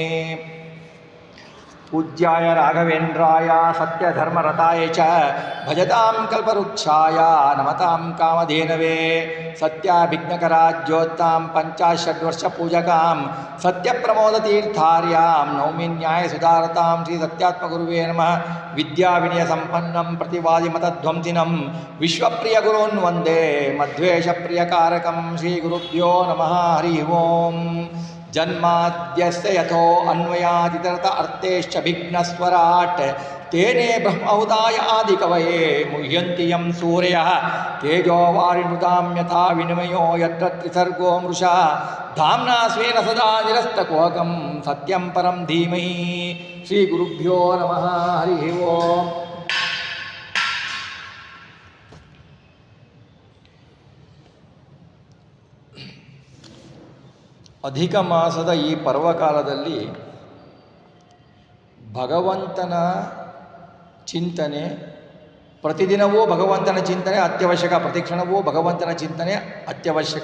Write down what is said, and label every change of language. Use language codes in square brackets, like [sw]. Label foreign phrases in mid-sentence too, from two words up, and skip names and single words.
[sa] ಪೂಜ್ಯಾಯ ರಾಘವೇಂದ್ರಾಯ ಸತ್ಯಧರ್ಮರತಾಯ ಚ ಭಜತಾಂ ಕಲ್ಪವೃಕ್ಷಾಯ ನಮತಾಂ ಕಾಮಧೇನವೇ ಸತ್ಯಾಭಿಜ್ಞಕರಾಜ್ಯೋತ್ತಾಂ ಪಂಚಾಷಡ್ವರ್ಷಪೂಜಕಾಂ ಸತ್ಯಪ್ರಮೋದತೀರ್ಥಾರ್ಯಾಂ ನೌಮಿ ನ್ಯಾಯಸುಧಾರತಾಂ ಶ್ರೀ ಸತ್ಯಾತ್ಮಗುರುವೇ ನಮಃ. ವಿದ್ಯಾವಿನಯಸಂಪನ್ನಂ ಪ್ರತಿವಾದಿಮತಧ್ವಂಸಿನಂ ವಿಶ್ವಪ್ರಿಯಗುರುನ್ ವಂದೇ ಮಧ್ವೇಷಪ್ರಿಯಕಾರಕಂ ಶ್ರೀ ಗುರುಭ್ಯೋ ನಮಃ. ಹರಿ ಓಂ. ಜನ್ಮಾದ್ಯಸ್ಯ ಯಥೋ ಅನ್ವಯಾದಿತರತ ಅರ್ಥೇಶ್ಚಭಿಘ್ನಸ್ವರಾಟ್ ತೇನೇ ಬ್ರಹ್ಮಹುತಾಯ ಆದಿಕವಯೇ ಮುಹ್ಯಂತಿ ಯಂ ಸೂರ್ಯಃ ತೇಜೋವಾರಿಣುತಾಂ ಯಥಾ ವಿನಿಮಯೋ ಯತ್ರ ತ್ರಿಸರ್ಗೋ ಮೃಷಾ ಧಾಮ್ನಾ ಸ್ವೇನ ಸದಾ ನಿರಸ್ತಕುಹಕಂ ಸತ್ಯಂ ಪರಂ ಧೀಮಹಿ. ಶ್ರೀ ಗುರುಭ್ಯೋ ನಮಃ. ಹರಿ ಓಂ. [kn] ಅಧಿಕ ಮಾಸದ ಈ ಪರ್ವಕಾಲದಲ್ಲಿ ಭಗವಂತನ ಚಿಂತನೆ, ಪ್ರತಿದಿನವೂ ಭಗವಂತನ ಚಿಂತನೆ ಅತ್ಯವಶ್ಯಕ, ಪ್ರತಿಕ್ಷಣವೂ ಭಗವಂತನ ಚಿಂತನೆ ಅತ್ಯವಶ್ಯಕ.